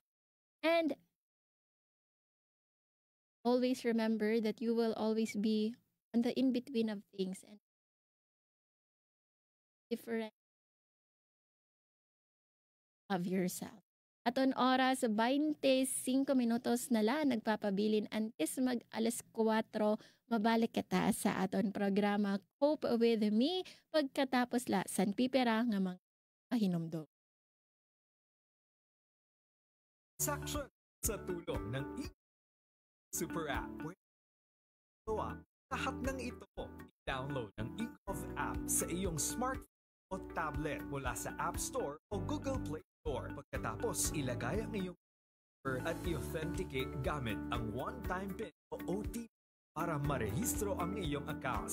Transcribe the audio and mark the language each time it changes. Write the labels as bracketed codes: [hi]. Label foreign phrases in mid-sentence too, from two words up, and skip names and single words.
[en] And always remember that you will always be on the in-between of things and different of yourself. [war] Aton oras 25 minutos na lang nagpapabilin antes mag alas 4 mabalik kita sa aton programa Cope with Me pagkatapos la san pipera nga mga pahinomdom. [tl] Transaction sa tulong ng Super App. Lahat ng ito, i-download ang Ingov app sa iyong smartphone o tablet mula sa App Store o Google Play Store. Pagkatapos, ilagay ang iyong number at i-authenticate gamit ang [en] one-time PIN [tl] o OTP para marehistro ang iyong account.